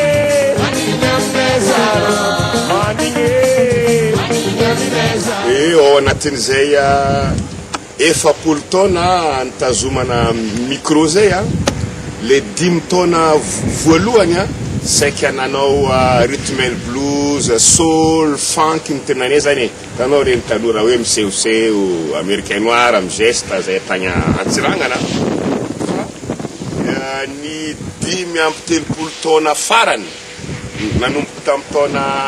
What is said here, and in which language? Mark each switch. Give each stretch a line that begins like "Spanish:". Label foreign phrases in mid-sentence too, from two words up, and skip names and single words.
Malagasy: ao anatin'izay efapolo taona nitazomana micro zay le 10 taona voalohany saika nanao
English: rhythm and blues,
Malagasy: soul, funk ny tenanay zany tanao reny taloha raha hoe misehoseho
French: américain noir
Malagasy: amy geste zay tagny antsirangana ny 10 taona farany nanomboka tamin'ny taona